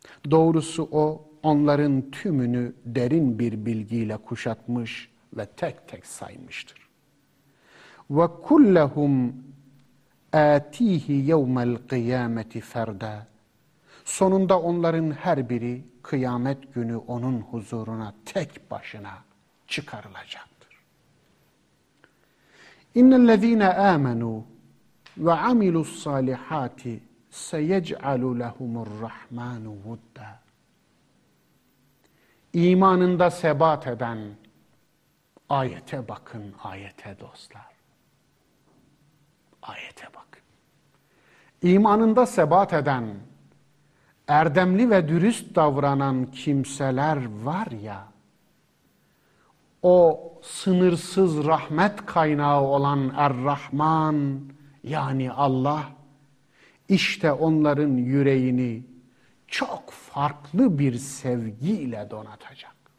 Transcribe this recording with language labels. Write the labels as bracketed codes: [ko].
[tr] Doğrusu o onların tümünü derin bir bilgiyle kuşatmış ve tek tek saymıştır. [ar] وَكُلَّهُمْ اَتِيهِ يَوْمَ الْقِيَامَةِ فَرْدًا. [tr] Sonunda onların her biri kıyamet günü onun huzuruna tek başına çıkarılacaktır. [ar] إن الذين آمنوا وعملوا الصالحات سيجعل لهم الرحمن ودا. [tr] İmanında sebat eden ayete bakın, ayete dostlar. Ayete bakın. İmanında sebat eden, erdemli ve dürüst davranan kimseler var ya, o sınırsız rahmet kaynağı olan Er-Rahman, yani Allah, işte onların yüreğini çok farklı bir sevgiyle donatacak.